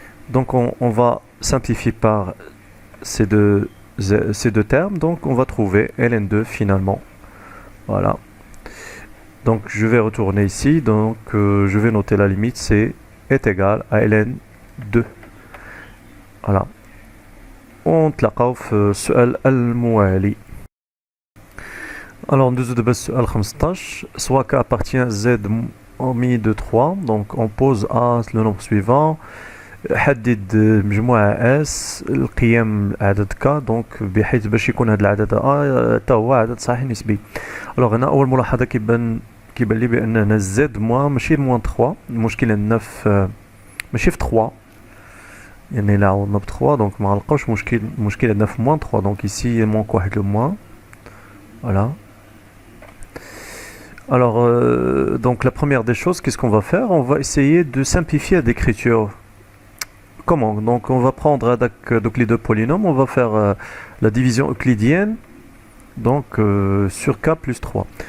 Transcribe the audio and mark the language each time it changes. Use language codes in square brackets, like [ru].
[fr] Donc on va simplifier par ces deux termes, donc on va trouver ln2 finalement. Voilà. Donc je vais retourner ici, donc je vais noter la limite, c'est est égal à ln2. voilà. [ar] ونتلاقاو في السؤال الموالي. Alors ندوزو دابا السؤال 15. [fr] Soit k appartient à z omis de 3, donc on pose A le nombre suivant. [ar] حدد مجموعة S القيم عدد K، دونك بحيث باش يكون هذا العدد A حتى هو عدد صحيح نسبي. الوغ هنا أول ملاحظة كيبان لي بأن هنا Z موان ماشي موان 3، المشكل عندنا في ماشي في 3، يعني إلا عوضنا ب 3 دونك ما غنلقاوش المشكل عندنا في موان 3، دونك [fr] ici il manque [ar] واحد لو موان. Voilà. [fr] Alors, donc la première des choses, qu'est-ce qu'on va faire? On va essayer de simplifier l'écriture. Comment? Donc on va prendre donc les deux polynômes, on va faire la division euclidienne donc sur k plus 3.